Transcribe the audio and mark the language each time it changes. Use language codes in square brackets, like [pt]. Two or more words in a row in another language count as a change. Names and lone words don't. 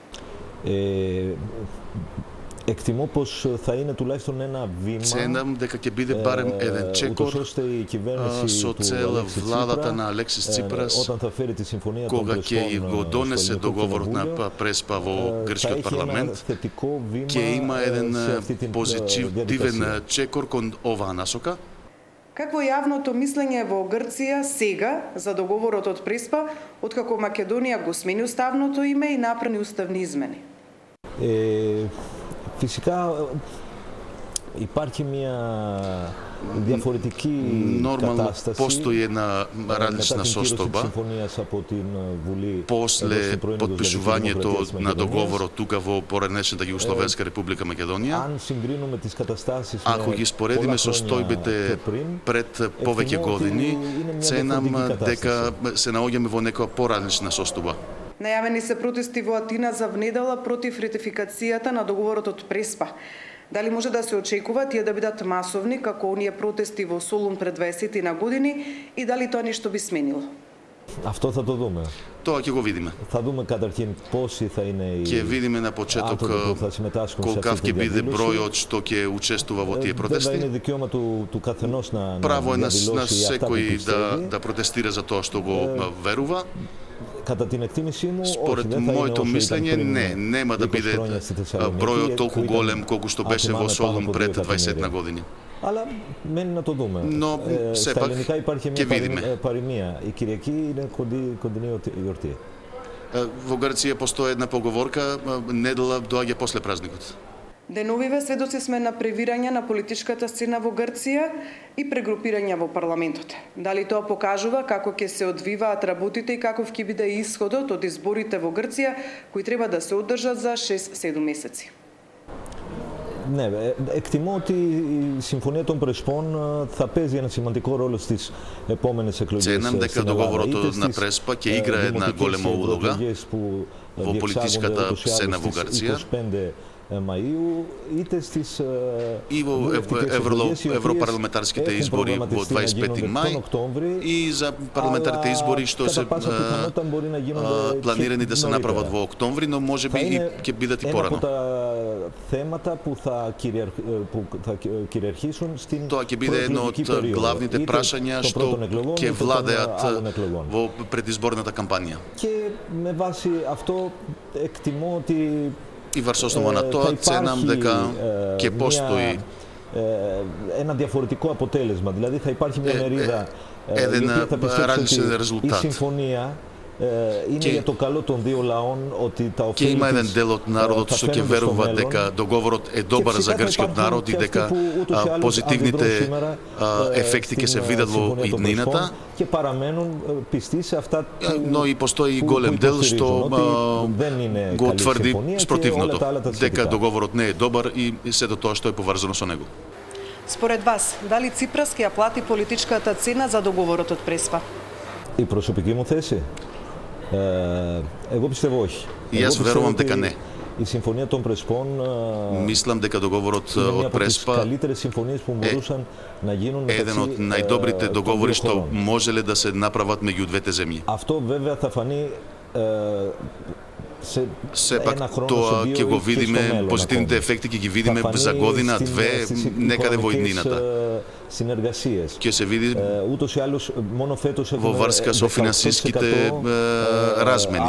[mk] Ценам дека ќе биде барем еден чекор со цел владата на Алексис Ципрас кога ќе го донесе договорот на Преспа во грчкиот парламент, ќе има еден позитивен чекор кон оваа насока. Какво е јавното мислење во Грција сега за договорот од Преспа, откако Македонија го смени уставното име и направи уставни измени? [el] Физика υπάρχει μια διαφορετική κατάσταση. [mk] Постои една различна состојба после подпишувањето на договорот тука во поранешната Југословенска република Македонија. Ако ги споредиме со стојбите пред повеќе години, ценам дека се наоѓаме во некоја поразлична состојба. Најавени се протести во Атина за внедела против ратификацијата на договорот од Преспа. Дали може да се очекува тие да бидат масовни како оние протести во Солун пред 20 на години и дали тоа нешто би сменило? [el] Αυτό θα το δούμε. [mk] Тоа ќе го видиме. [el] Θα δούμε καταρχήν πόσοι θα είναι οι [mk] ќе видиме на почеток колкав ќе биде бројот што ќе учествува во тие протести. [el] Είναι δικαίωμα του καθενός να [mk] Право е на секој да протестира за тоа што го верува. [el] Κατά την εκτίμησή μου, [mk] Според моето мислење, нема да биде бројот толку голем колку што беше во Солун пред 20 години. [el] Αλλά μένει να το δούμε. Στα ελληνικά υπάρχει μια παροιμία. Η Κυριακή είναι κοντινή γιορτή. [mk] Во Грција постои една поговорка, недела доаѓа после празникот. Деновиве сведоци сме на превирање на политичката сцена во Грција и прегрупирање во парламентот. Дали тоа покажува како ќе се одвиваат работите и каков ќе биде исходот од изборите во Грција, кои треба да се одржат за 6-7 месеци? [el] Ναι, εκτιμώ ότι η Συμφωνία των Πρεσπών θα παίζει ένα σημαντικό ρόλο στις επόμενες εκλογές στην Ελλάδα. Είτε στις δημοτικές ευρωεκλογές που διεξάγονται ούτως ή άλλως στις 25 Μαΐου, είτε στις [mk] европарламентарските избори во 25 мај и за парламентарните избори што се планирани да се направат во октомври, но можеби и ќе бидат и порано. [el] Θέματα που θα κυριαρχήσουν στην [mk] Тоа ќе биде едно од главните прашања што ќе владеат во предизборната кампања. [el] Και με βάση αυτό εκτιμώ ότι [mk] И врз основа на тоа ценам дека ќе постои [el] ένα διαφορετικό αποτέλεσμα. Δηλαδή θα υπάρχει μια μερίδα η οποία θα πιστέψει ότι η συμφωνία είναι για το καλό των δύο λαών, ότι τα ωφέλη [mk] има еден дел од народот што ќе верува дека договорот е добар за грчкиот народ и дека позитивните ефекти ќе се видат во иднината. [el] Και παραμένουν πιστοί σε αυτά [mk] но и постои и голем дел што го тврди спротивното, дека договорот не е добар и сето тоа што е поврзано со него. Според вас, дали Ципрас ќе ја плати политичката цена за договорот од Преспа? [el] Η προσωπική μου θέση, εγώ πιστεύω όχι. [mk] И јас верувам дека не. [el] Η Συμφωνία των Πρεσπών [mk] Мислам дека договорот од Преспа е еден од најдобрите договори што можеле да се направат меѓу двете земји. [el] Αυτό βέβαια θα φανεί [mk] Сепак тоа ќе го видиме, позитивните ефекти ќе ги видиме за година, две, некаде во иднината. Ќе се види во врска со финансиските размени.